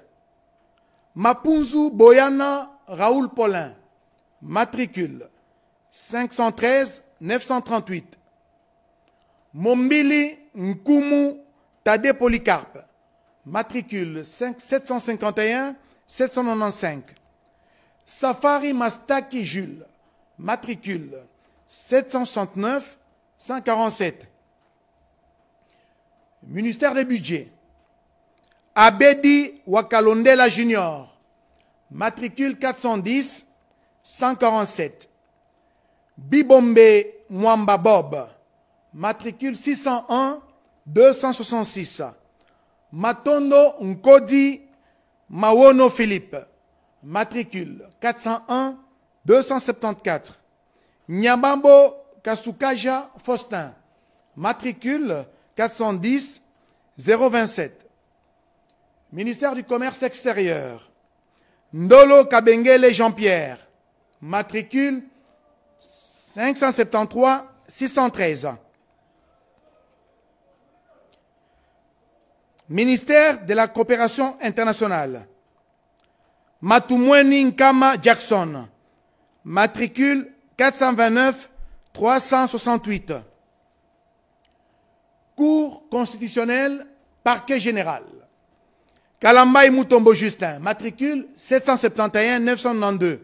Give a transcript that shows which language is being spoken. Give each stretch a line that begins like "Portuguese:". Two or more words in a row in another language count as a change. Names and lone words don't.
French: Mapunzu Boyana Raoul Paulin, matricule 513 938. Mombili Nkumu Tade Polycarpe, matricule 751 795. Safari Mastaki Jules, matricule 769 147. Ministère des Budgets. Abedi Wakalondela Junior, matricule 410 147. Bibombe Mwamba Bob, matricule 601 266. Matondo Nkodi Mawono Philippe, matricule 401 274. Nyabambo Kasukaja Faustin, matricule 410 027. Ministère du Commerce extérieur. Ndolo Kabengele Jean-Pierre, matricule 573 613. Ministère de la Coopération internationale. Matumweni Nkama Jackson, matricule 429 368. Cour constitutionnelle, parquet général. Kalambay Mutombo Justin, matricule 771 992.